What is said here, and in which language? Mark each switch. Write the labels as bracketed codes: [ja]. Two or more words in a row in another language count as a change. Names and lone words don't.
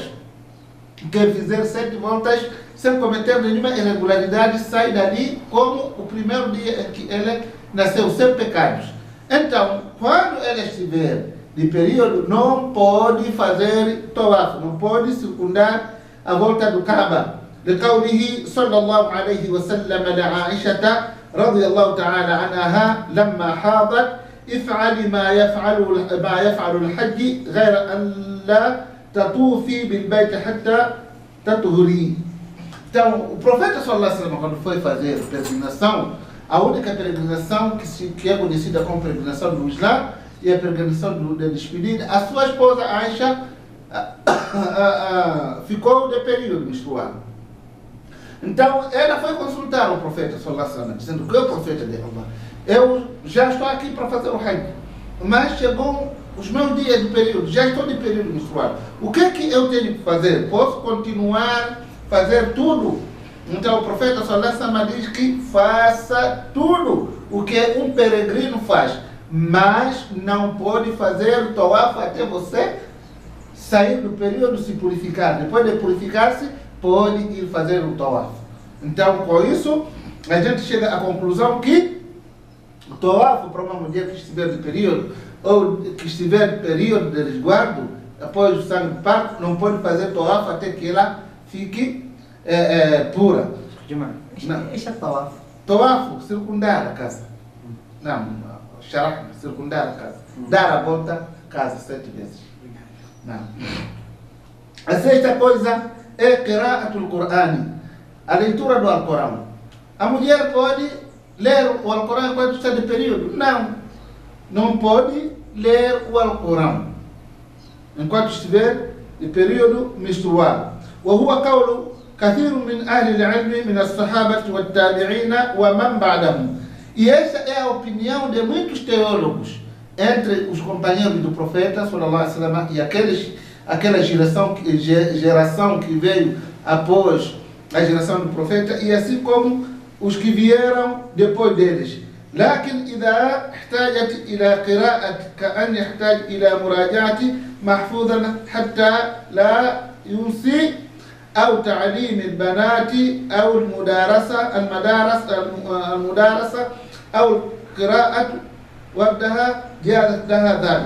[pt] Quem fizer 7 voltas sem cometer nenhuma irregularidade sai dali como o primeiro dia em que ele nasceu, sem pecados. Então, quando ela estiver de período, não pode fazer tawaf, não pode circundar a volta do Kaaba. [ar] لقوله صلى الله عليه وسلم لعائشة رضي الله تعالى عنها لما حاضت افعلي ما يفعل الحج غير أن لا تطوفي بالبيت حتى تطهري. [pt] Então, o profeta [ar] صلى الله عليه وسلم, [pt] quando foi fazer peregrinação, a única peregrinação que é conhecida como peregrinação do Islã e a peregrinação da despedida, a sua esposa Aisha ficou de período menstrual. Então, ela foi consultar o profeta [ar] صلى الله عليه وسلم, [pt] dizendo que é o profeta de Allah, eu já estou aqui para fazer o Hajj, mas chegou os meus dias de período, já estou de período menstrual. O que é que eu tenho que fazer? Posso continuar a fazer tudo? Então o profeta [ar] صلى الله عليه وسلم [pt] diz que faça tudo o que um peregrino faz, mas não pode fazer tawaf até você sair do período, se purificar. Depois de purificar-se, pode ir fazer o tawaf. Então, com isso, a gente chega à conclusão que o tawaf para uma mulher que estiver de período, ou que estiver de período de resguardo, após o sangue do parto, não pode fazer tawaf até que ela fique pura. Este é tawaf. Tawaf, circundar a casa. Não, sharah, circundar a casa. Dar a volta à casa 7 vezes. Não. A sexta coisa é [ar] قراءة القرآن, [pt] a leitura do Alcorão. A mulher pode ler o Alcorão enquanto está de período? Não pode ler o Alcorão enquanto estiver de período menstrual. [ar] وهو قول كثير من أهل العلم من الصحابة والتابعين ومن بعدهم. [pt] E essa é a opinião de muitos teólogos entre os companheiros do profeta [ar] صلى الله عليه وسلم [pt] e aquela geração que veio após a geração do profeta, e assim como os que vieram depois deles. [ar] لكن إذا احتاجت إلى قراءة كأن يحتاج إلى مراجعة محفوظا حتى لا ينسي أو تعليم البنات أو المدارسة أو قراءة وردها جازت لها ذلك.